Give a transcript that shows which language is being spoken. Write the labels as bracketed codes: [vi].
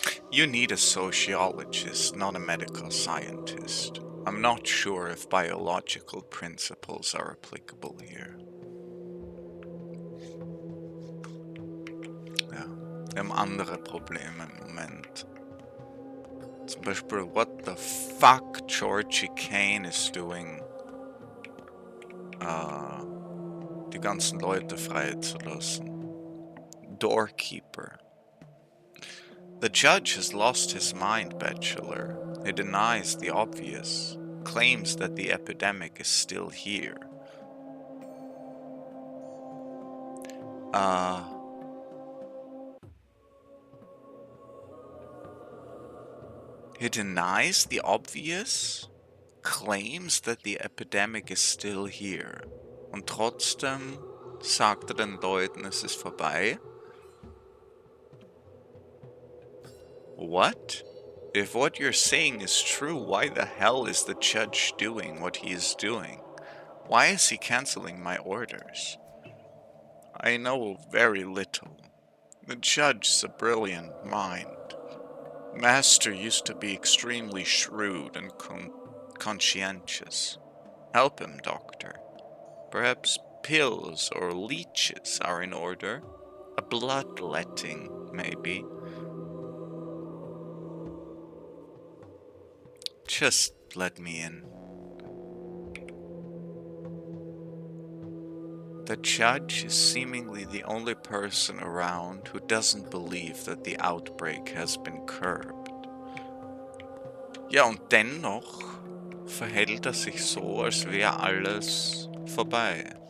[en] You need a sociologist, not a medical scientist. I'm not sure if biological principles are applicable here. [de] Ja, wir haben andere Probleme im Moment. Zum Beispiel, [en] what the fuck Georgie Kane is doing, [de] die ganzen Leute freizulassen. [en] Doorkeeper. The judge has lost his mind, bachelor. He denies the obvious, claims that the epidemic is still here. He denies the obvious, claims that the epidemic is still here. [de] Und trotzdem sagt er den Leuten, es ist vorbei. [en] What? If what you're saying is true, why the hell is the judge doing what he is doing? Why is he canceling my orders? I know very little. The judge is a brilliant mind. Master used to be extremely shrewd and conscientious. Help him, doctor. Perhaps pills or leeches are in order. A bloodletting, maybe. Just let me in. The judge is seemingly the only person around who doesn't believe that the outbreak has been curbed. [de] Ja, und dennoch verhält er sich so, als wäre alles vorbei.